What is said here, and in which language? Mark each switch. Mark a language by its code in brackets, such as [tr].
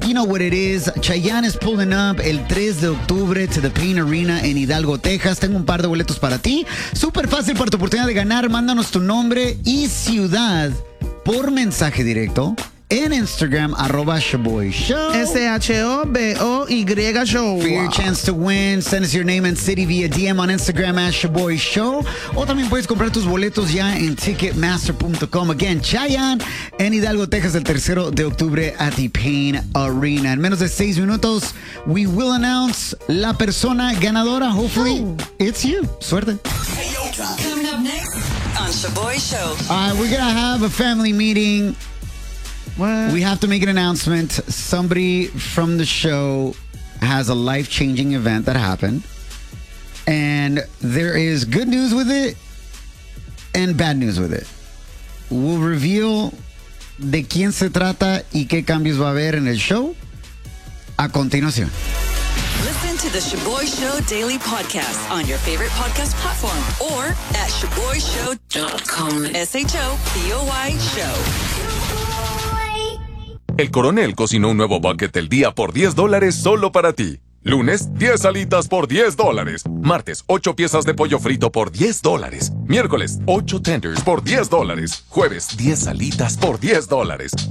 [en] You know what it is. Chayanne is pulling up [es] el 3 de octubre [en] to the Payne Arena en Hidalgo, Texas. [es] Tengo un par de boletos para ti. Súper fácil para tu oportunidad de ganar. Mándanos tu nombre y ciudad por mensaje directo en Instagram, arroba Shaboy Show. [en] S-H-O-B-O-Y Show. For your chance to win, send us your name and city via DM on Instagram at Shaboy Show. [es] O también puedes comprar tus boletos ya en Ticketmaster.com. [en] Again, [es] Chayanne en Hidalgo, Texas, el 3 de octubre [en] at the Payne Arena. [es] En menos de 6 minutos, [en] we will announce [es] la persona ganadora. [en] Hopefully, it's you. [es] Suerte. [en] Hey, yo, coming up next on Shaboy Show. All right, we're going to have a family meeting. What? We have to make an announcement. Somebody from the show has a life-changing event that happened. And there is good news with it and bad news with it. We'll reveal [es] de quién se trata y qué cambios va a haber en el show a continuación. [en] Listen to the Shaboy Show Daily Podcast on your favorite podcast platform or at shaboyshow.com. S-H-O-B-O-Y Show. [es] El coronel cocinó un nuevo bucket del día por $10 solo para ti. Lunes, 10 alitas por $10. Martes, 8 piezas de pollo frito por $10. Miércoles, 8 tenders por $10. Jueves, 10 alitas por $10.